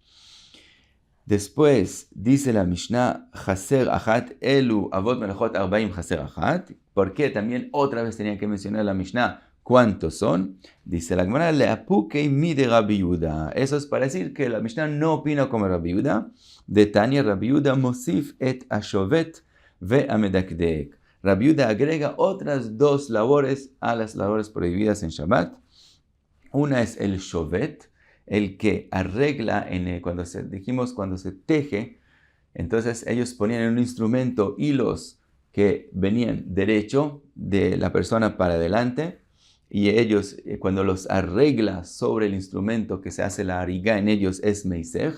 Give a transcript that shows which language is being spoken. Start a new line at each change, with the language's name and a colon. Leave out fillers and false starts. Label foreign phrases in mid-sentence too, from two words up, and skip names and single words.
Spanish: Después dice la Mishnah,
Hebrew: חסר אחת, אלו אבות מלאכות 40 חסר אחת.
Spanish: ¿Por qué también otra vez tenía que mencionar la Mishnah cuántos son? Dice la Gemara,
Hebrew: לאפוקי מ דרבי יהודה.
Spanish: Eso es para decir que la Mishnah no opina como Rabbi Yehuda.
Hebrew: דתניא רבי יהודה מוסיף את השובט והמדקדק.
Spanish: Rabbi Yehuda agrega otras dos labores a las labores prohibidas en Shabbat. Una es el Shovet, el que arregla, cuando se teje, entonces ellos ponían en un instrumento hilos que venían derecho de la persona para adelante, y ellos cuando los arregla sobre el instrumento que se hace la ariga en ellos es meisej.